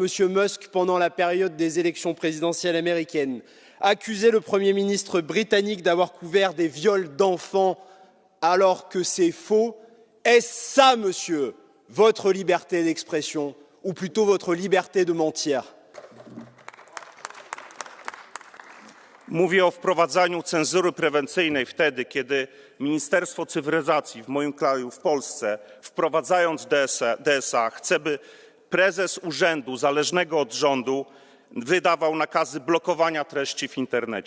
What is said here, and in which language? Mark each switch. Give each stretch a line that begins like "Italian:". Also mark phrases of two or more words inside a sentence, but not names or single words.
French: Musk pendant la période des élections présidentielles américaines, accuser le Premier ministre britannique d'avoir couvert des viols d'enfants alors que c'est faux, est-ce ça, monsieur, votre liberté d'expression, ou plutôt votre liberté de mentir?
Polish: Mówię o wprowadzaniu cenzury prewencyjnej wtedy, kiedy Ministerstwo Cyfryzacji w moim kraju, w Polsce, wprowadzając DSA, chce, by prezes urzędu zależnego od rządu wydawał nakazy blokowania treści w internecie.